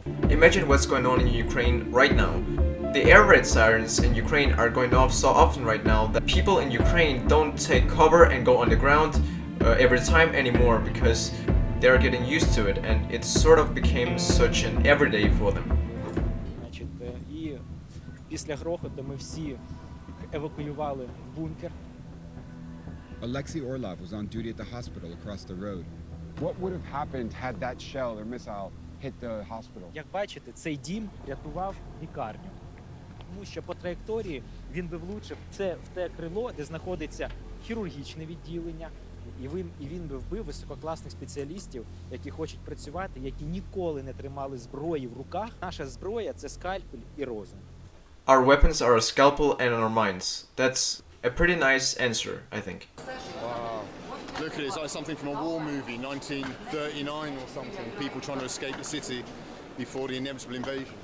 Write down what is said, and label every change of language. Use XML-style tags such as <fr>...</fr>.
<en>Imagine what's going on in Ukraine right now. The air raid sirens in Ukraine are going off so often right now that people in Ukraine don't take cover and go underground every time anymore because they're getting used to it, and it sort of became such an everyday for them.</en> <uk>Значить, і після грохоту ми всі евакуювали в бункер.</uk> <en>Alexei Orlov was on duty at the hospital across the road. What would have happened had that shell or missile hit the hospital?</en> <uk>Як бачите, цей дім рятував лікарню. Тому що по траєкторії він би влучив в те крило, де знаходиться хірургічне відділення, і він би вбив висококласних спеціалістів, які хочуть працювати, які ніколи не тримали зброї в руках. Наша зброя – це скальпель і розум.</uk> <en>Our weapons are a scalpel and our minds. That's a pretty nice answer, I think. Wow. Look at it, it's like something from a war movie, 1939 or something. People trying to escape the city before the inevitable invasion.</en>